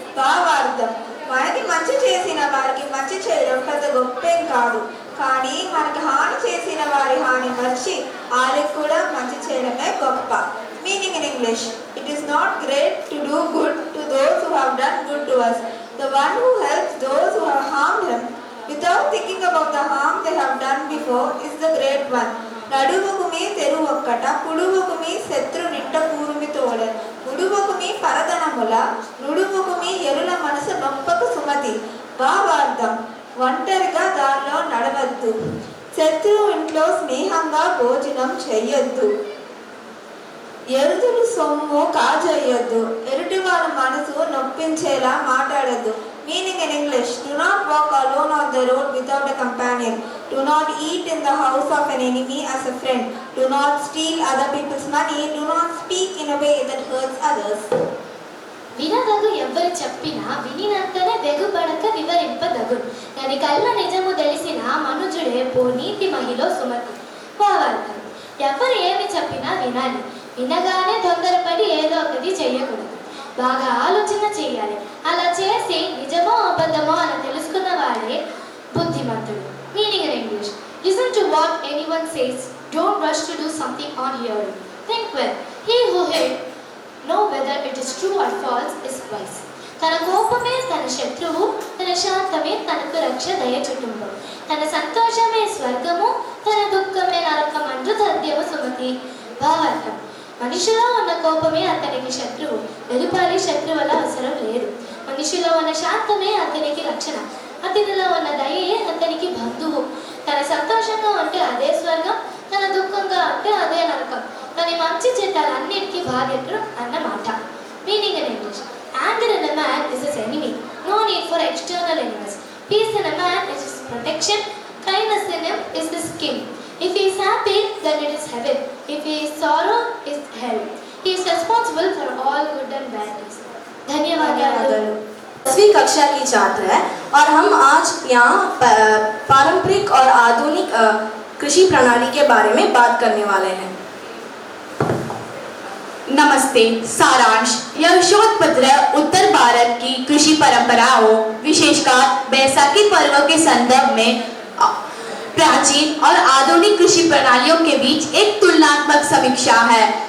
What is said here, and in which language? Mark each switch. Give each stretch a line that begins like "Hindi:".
Telugu: భావార్థం: మనకి మంచి చేసిన వారికి మంచి చేయడం పెద్ద గొప్పేం కాదు, కానీ మనకి హాని చేసిన వారి హాని మర్చి వాళ్ళకి కూడా మంచి చేయడమే గొప్ప.
English: Meaning in English: it is not great to do good to those who have done good to us. The one who helps those who have harmed him without thinking about the harm they have done before is the great one.
Telugu: నడువకు మీ తెరువొక్కట కుడువకు మీ శత్రు నిట్ట కూరుమి తోడ ఉడువకు మీ పరదనముల నుడువకు మీ ఎరుల మనసు నొప్పకు సుమతి. భావార్థం: ఒంటరిగా దారిలో నడవద్దు, శత్రువు ఇంట్లో స్నేహంగా భోజనం చెయ్యొద్దు, ఎరుదులు సొమ్ము కాజేయొద్దు, ఎరుటివారి మనసు నొప్పించేలా మాట్లాడద్దు. Meaning in English: do not walk alone on the road without a companion. Do not eat in the house of an enemy as a friend. Do not steal other people's money. Do not speak in a way that hurts others. వినదగు ఎవ్వరు చెప్పినా వినినంతనే వెగుపడక వివరింపదగు. అది కళ్ళ నిజము తెలిసిన మనుజుడే పో నీతి మహిళ సుమతి. భావార్థం: ఎవరు ఏమి చెప్పినా వినాలి, వినగానే తొందరపడి ఏదో ఒకటి చెయ్యకూడదు, బాగా ఆలోచన చేయాలి. అలా చేసి నిజమో అబద్ధమో అని తెలుసుకున్న వాడే బుద్ధిమంతుడు.
English: Meaning in English: listen to what anyone says, don't rush to do something on hearing, think well, he who had know whether it is true or false is wise.
Telugu: తన కోపమే తన శత్రువు, తన శాంతమే తనకు రక్ష దయ చుటుంబం, తన సంతోషమే స్వర్గము, తన దుఃఖమే నరకం అంటూ తథ్యము సుమతి. భావార్థం: మనిషిలో ఉన్న కోపమే అతనికి శత్రువు, వెలుపలి శత్రువుల అవసరం లేదు. మనిషిలో ఉన్న శాంతమే అతనికి రక్షణ, అతనిలో ఉన్న దయే అతనికి బంధువు. తన సంతోషంగా ఉంటే అదే స్వర్గం, తన దుఃఖంగా ఉంటే అదే నరకం. తన మంచి చెడ్డలన్నిటికీ బాధ్యతలు అన్నమాట.
English: Meaning in English: anger in a man is his enemy. No need for external enemies. Peace in a man is his protection. Kindness in him is his king. If he is happy, then it is heaven. If he is sorrow, it is hell. He is responsible for all good and bad things.
Hindi: धन्यवाद. 10वीं कक्षा की छात्र है और हम आज यहाँ पारंपरिक और आधुनिक कृषि प्रणाली के बारे में बात करने वाले हैं. नमस्ते. सारांश: यह शोध पत्र उत्तर भारत की कृषि परंपराओं, विशेषकर बैसाखी पर्व के संदर्भ में प्राचीन और आधुनिक कृषि प्रणालियों के बीच एक तुलनात्मक समीक्षा है.